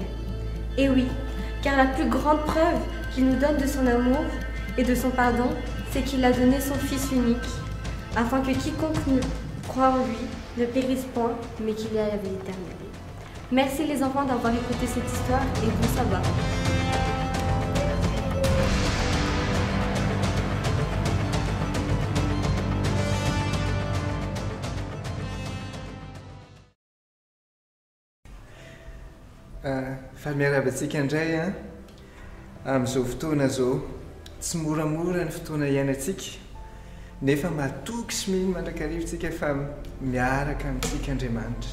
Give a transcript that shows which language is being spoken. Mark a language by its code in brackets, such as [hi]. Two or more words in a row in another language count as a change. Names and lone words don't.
[fr] Et oui, car la plus grande preuve qu'il nous donne de son amour et de son pardon, c'est qu'il a donné son Fils unique, afin que quiconque croit en lui ne périsse point, mais qu'il ait la vie éternelle. Merci les enfants d'avoir écouté cette histoire et bon sabbat. [mg] Fa miaravantsika indray a amin'izao fotoana zao tsy moramora ny fotoana iainantsika nefa matoky sy mino mandrakarivotsika fa miaraka amintsika Andriamanitra.